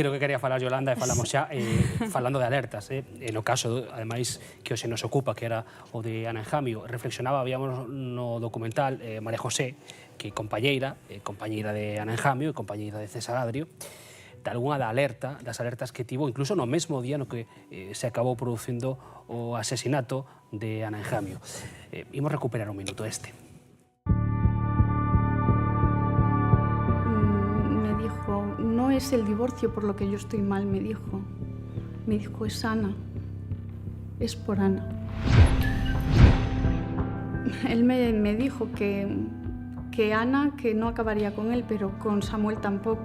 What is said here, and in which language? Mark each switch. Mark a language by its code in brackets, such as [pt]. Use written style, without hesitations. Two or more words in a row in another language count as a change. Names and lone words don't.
[gl] Creo que quería falar Yolanda e falamos xa falando de alertas. No caso, ademais, que hoxe nos ocupa, que era o de Ana Enjamio, reflexionaba, habíamos no documental María José, que é compañeira de Ana Enjamio e compañeira de César Adrio, de algunha das alertas que tivo, incluso no mesmo día no que se acabou producindo o asesinato de Ana Enjamio. Imos recuperar un minuto este. [es] Me dijo es el divorcio por lo que yo estoy mal, me dijo. Me dijo, es Ana. Es por Ana. Él me dijo que Ana, que no acabaría con él, pero con Samuel tampoco.